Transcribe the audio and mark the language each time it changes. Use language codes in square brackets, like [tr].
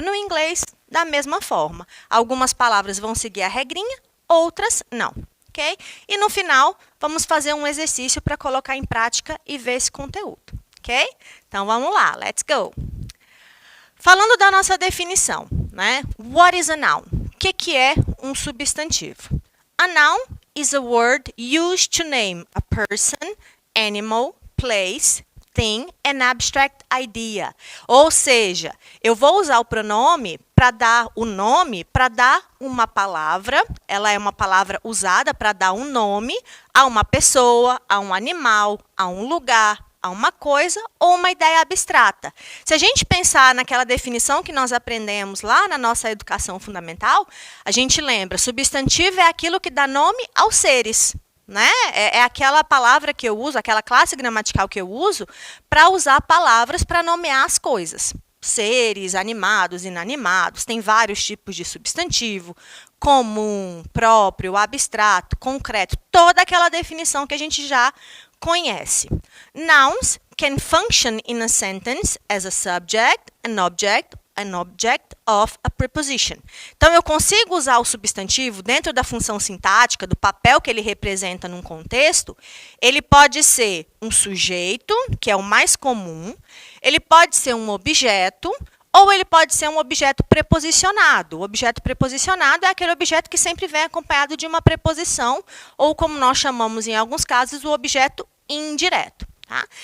[pt] No inglês, da mesma forma. Algumas palavras vão seguir a regrinha, outras não, ok? E no final, vamos fazer um exercício para colocar em prática e ver esse conteúdo, ok? Então, vamos lá, [en] let's go! [pt] Falando da nossa definição, né? [en] What is a noun? [pt] O que é um substantivo? [en] A noun is a word used to name a person, animal, place, thing, an abstract idea. [pt] Ou seja, eu vou usar o pronome para dar o nome, para dar uma palavra. Ela é uma palavra usada para dar um nome a uma pessoa, a um animal, a um lugar, a uma coisa ou uma ideia abstrata. Se a gente pensar naquela definição que nós aprendemos lá na nossa educação fundamental, a gente lembra, substantivo é aquilo que dá nome aos seres, né? É aquela palavra que eu uso, aquela classe gramatical que eu uso para usar palavras para nomear as coisas. Seres, animados, inanimados, tem vários tipos de substantivo, comum, próprio, abstrato, concreto, toda aquela definição que a gente já conhece. [en] Nouns can function in a sentence as a subject, an object of a preposition. [pt] Então, eu consigo usar o substantivo dentro da função sintática, do papel que ele representa num contexto. Ele pode ser um sujeito, que é o mais comum, ele pode ser um objeto, ou ele pode ser um objeto preposicionado. O objeto preposicionado é aquele objeto que sempre vem acompanhado de uma preposição, ou como nós chamamos em alguns casos, o objeto indireto. Tá?